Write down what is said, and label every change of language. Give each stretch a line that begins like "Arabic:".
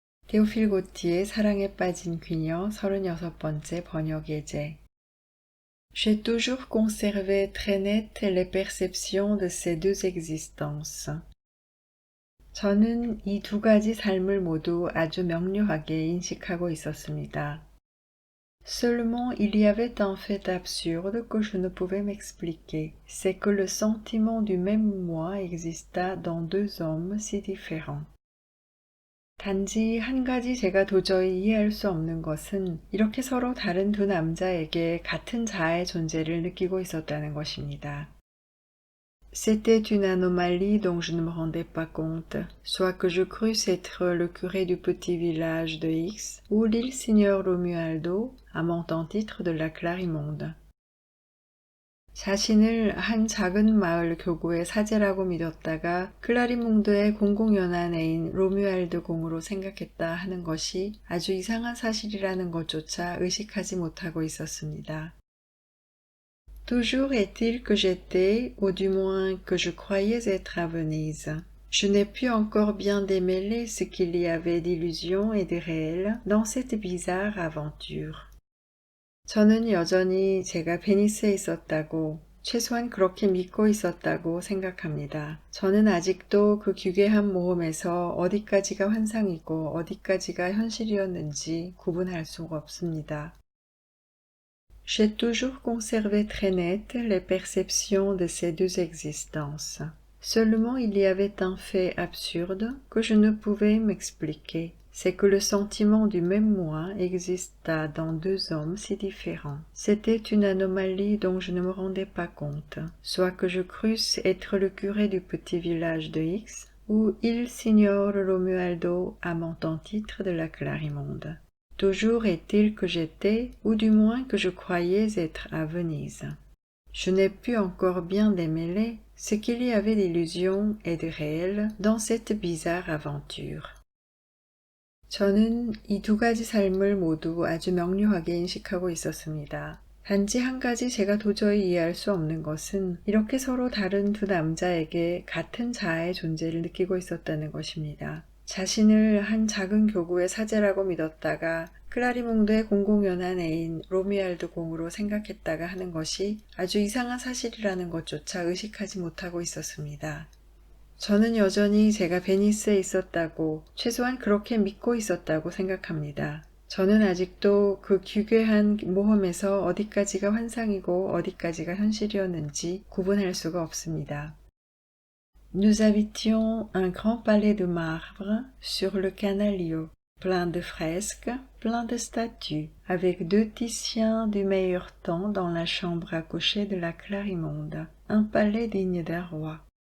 Korean: Théophile Gautier, 사랑에 빠진 귀녀, 36번째 번역 예제.
French: J'ai toujours conservé très nettes les perceptions de ces deux existences.
Korean: 저는 이 두 가지 삶을 모두 아주 명료하게 인식하고 있었습니다.
French: Seulement il y avait un fait absurde que je ne pouvais m'expliquer, c'est que le sentiment du même moi exista dans deux hommes si différents.
Korean: 단지 한 가지 제가 도저히 이해할 수 없는 것은 이렇게 서로 다른 두 남자에게 같은 자아의 존재를 느끼고 있었다는 것입니다.
French: C'était une anomalie dont je ne me rendais pas compte, soit que je crusse être le curé du petit village de X ou l'île Signor Romualdo, amant en titre de la Clarimonde.
Korean: 자신을 한 작은 마을 교구의 사제라고 믿었다가 클라리몽드의 공공연한 애인 로뮤알드 공으로 생각했다 하는 것이 아주 이상한 사실이라는 것조차 의식하지 못하고 있었습니다.
French: Toujours est-il que j'étais, ou du moins que je croyais être à Venise. Je n'ai pu encore bien démêler ce qu'il y avait d'illusion et de réel dans cette bizarre aventure.
Korean: 저는 여전히 제가 베니스에 있었다고, 최소한 그렇게 믿고 있었다고 생각합니다. 저는 아직도 그 기괴한 모험에서 어디까지가 환상이고 어디까지가 현실이었는지 구분할 수가 없습니다.
French: J'ai toujours conservé très nettes les perceptions de ces deux existences. Seulement il y avait un fait absurde que je ne pouvais m'expliquer. C'est que le sentiment du même moi exista dans deux hommes si différents. C'était une anomalie dont je ne me rendais pas compte, soit que je crusse être le curé du petit village de X, ou il Signor Romualdo, amant en titre de la Clarimonde. Toujours est-il que j'étais, ou du moins que je croyais être à Venise. Je n'ai pu encore bien démêler ce qu'il y avait d'illusion et de réel dans cette bizarre aventure.
Korean: 저는 이 두 가지 삶을 모두 아주 명료하게 인식하고 있었습니다. 단지 한 가지 제가 도저히 이해할 수 없는 것은 이렇게 서로 다른 두 남자에게 같은 자아의 존재를 느끼고 있었다는 것입니다. 자신을 한 작은 교구의 사제라고 믿었다가 클라리몽드의 공공연한 애인 로미알드 공으로 생각했다가 하는 것이 아주 이상한 사실이라는 것조차 의식하지 못하고 있었습니다. 저는 여전히 제가 베니스에 있었다고, 최소한 그렇게 믿고 있었다고 생각합니다. 저는 아직도 그 기괴한 모험에서 어디까지가 환상이고 어디까지가 현실이었는지 구분할 수가 없습니다.
French: Nous habitions un grand palais de marbre sur le Canalio, plein de fresques, plein de statues, avec deux Titiens du meilleur temps dans la chambre à coucher de la Clarimonde, un palais digne d'un roi.